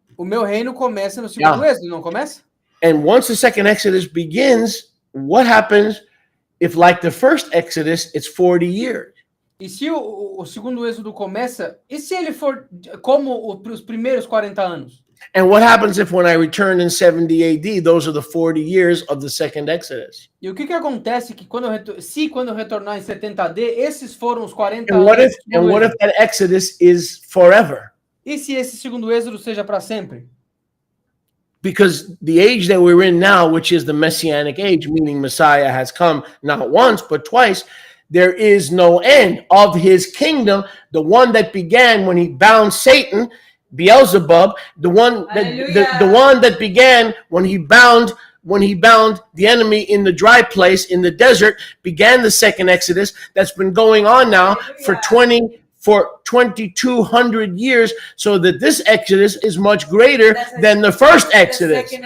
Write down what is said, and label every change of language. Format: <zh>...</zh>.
<pt>O meu reino começa no segundo êxodo, não começa?</pt> <en>And once the second Exodus begins, what happens if, like the first Exodus, it's 40 years?</en> <pt>E se o segundo êxodo começa, e se ele for como os primeiros 40 anos?</pt> <en>And what happens if when I return in 70 AD, those are the 40 years of the second Exodus?</en> <pt>E o que acontece que quando eu retornar em 70 AD, esses foram os 40</pt> <en>And</en> <pt>anos</pt> <en>what</en> <pt>do</pt> <en>if</en> <pt>segundo êxodo?</pt> <en>that Exodus is forever?</en> <pt>E se esse segundo êxodo seja para sempre?</pt> <en>Because the age that we're in now, which is the Messianic age, meaning Messiah has come not once, but twice, there is no end of his kingdom. The one that began when he bound Satan, Beelzebub, the one that began when he bound the enemy in the dry place in the desert, began the second Exodus that's been going on now for 2,200 years, so that this Exodus is much greater than the first Exodus.</en>